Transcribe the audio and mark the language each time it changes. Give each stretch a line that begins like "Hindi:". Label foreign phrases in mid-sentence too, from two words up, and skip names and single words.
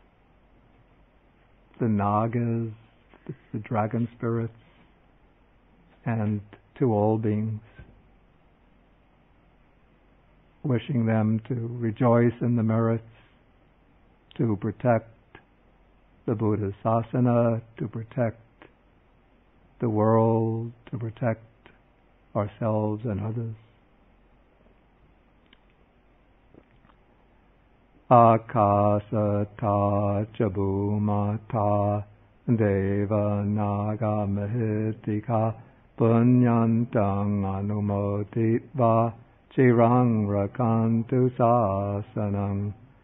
English: the nagas, the dragon spirits, and to all beings, wishing them to rejoice in the merits, to protect the Buddha's sasana, to protect the world, to protect ourselves and others.
Pali: Akasata chabumata deva naga mahitika punyantang anumoditva chirang rakantu sasanam.